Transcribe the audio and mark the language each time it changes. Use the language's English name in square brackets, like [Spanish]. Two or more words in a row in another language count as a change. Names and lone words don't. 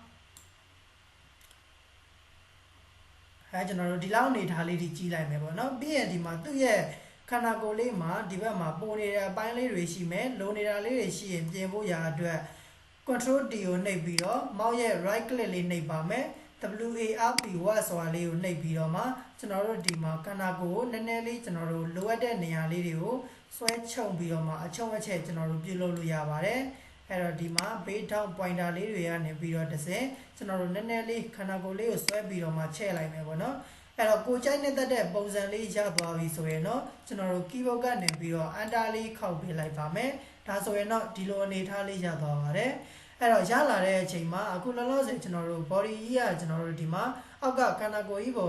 [Burmese] ကျွန်တော်တို့ဒီလောက်အနေထားလေးဒီကြီးလိုက်မယ်ပေါ့နော်ပြီးရင်ဒီမှာသူ့ရဲ့ခန္ဓာကိုယ်လေးမှာဒီဘက်မှာပုံနေတဲ့အပိုင်းလေးတွေရှိမယ်လိုနေတာလေးတွေရှိရင်ပြင်ဖို့ရာအတွက် [English] control D [Burmese] ကိုနှိပ်ပြီးတော့ mouse ရဲ့ [English] right click [Burmese] လေးနှိပ်ပါမယ် [English] WARP word [Burmese] ဆိုတာလေးကိုနှိပ်ပြီးတော့မှကျွန်တော်တို့ဒီမှာခန္ဓာကိုယ်ကိုနည်းနည်းလေးကျွန်တော်တို့လိုအပ်တဲ့နေရာလေးတွေကိုဆွဲချုံပြီးတော့မှအချုံအချက်ကျွန်တော်တို့ပြုလုပ်လို့ရပါတယ်အဲ့တော့ဒီမှာ [English] base down pointer [Burmese] လေးတွေကနေပြီးတော့ တစ်စင်ကျွန်တော်တို့နည်းနည်းလေးခန္ဓာကိုယ်လေးကိုဆွဲပြီးတော့မှချဲ့လိုက်မယ်ပေါ့နော်အဲ့တော့ကိုကြိုက်နေတဲ့ပုံစံလေးရသွားပြီဆိုရင်တော့ကျွန်တော်တို့ keyboard ကနေပြီးတော့ enter လေးခောက်ပေးလိုက်ပါမယ်ဒါဆိုရင်တော့ဒီလိုအနေထားလေးရသွားပါတယ်အဲ့တော့ရလာတဲ့အချိန်မှာအခုလောလောဆယ်ကျွန်တော်တို့ body ကြီးကကျွန်တော်တို့ဒီမှာအောက်ကခန္ဓာကိုယ်ကြီး